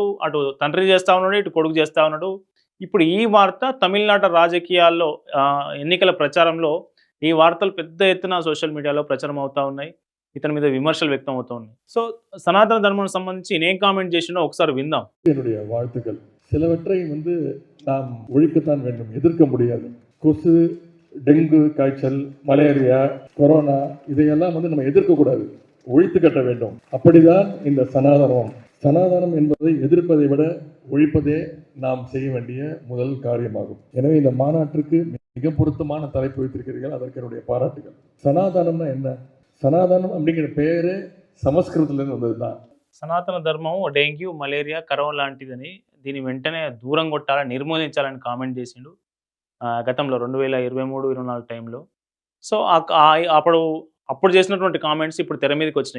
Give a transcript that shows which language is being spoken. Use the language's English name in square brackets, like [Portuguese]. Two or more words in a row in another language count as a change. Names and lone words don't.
[Telugu] అటు తండ్రి చేస్తూ ఉన్నాడు, ఇటు కొడుకు చేస్తూ ఉన్నాడు. ఇప్పుడు ఈ వార్త తమిళనాడు రాజకీయాల్లో ఎన్నికల ప్రచారంలో ఈ వార్తలు పెద్ద ఎత్తున సోషల్ మీడియాలో ప్రచారం అవుతూ ఉన్నాయి. ఇతని మీద విమర్శలు వ్యక్తం అవుతూ ఉన్నాయి. సో సనాతన ధర్మానికి సంబంధించి నేను కామెంట్ చేసినో ఒకసారి విందాం. [Tamil] என்னுடைய வாழ்த்துக்கள். சிலவற்றை நாம் ஒழிக்கத்தான் வேண்டும், எதிர்க்க முடியாது. கொசு, டெங்கு காய்ச்சல், மலேரியா, கொரோனா இதையெல்லாம் நம்ம எதிர்க்கக்கூடாது, ஒழித்து கட்ட வேண்டும். அப்படிதான் இந்த சனாதனம். சனாதனம் என்பதை எதிர்ப்பதை விட ஒழிப்பதே நாம் செய்ய வேண்டிய முதல் காரியமாகும். எனவே இந்த மாநாட்டிற்கு மிக பொருத்தமான தலைப்பு வைத்திருக்கிறீர்கள், அதற்கு என்னுடைய பாராட்டுகள். சனாதனம்னா என்ன? [Telugu] సనాతనం அப்படிங்கிற పేరే సంస్కృతంలో వந்ததுதான். సనాతన ధర్మం డెంగ్యూ, మలేరియా, కరోనా లాంటిదని, దీన్ని వెంటనే దూరం కొట్టాలని, నిర్మూలించాలని కామెంట్ చేసిండు గతంలో 2023-24 టైంలో. సో అప్పుడు చేసినటువంటి కామెంట్స్ ఇప్పుడు తెర మీదకి వచ్చినాయి.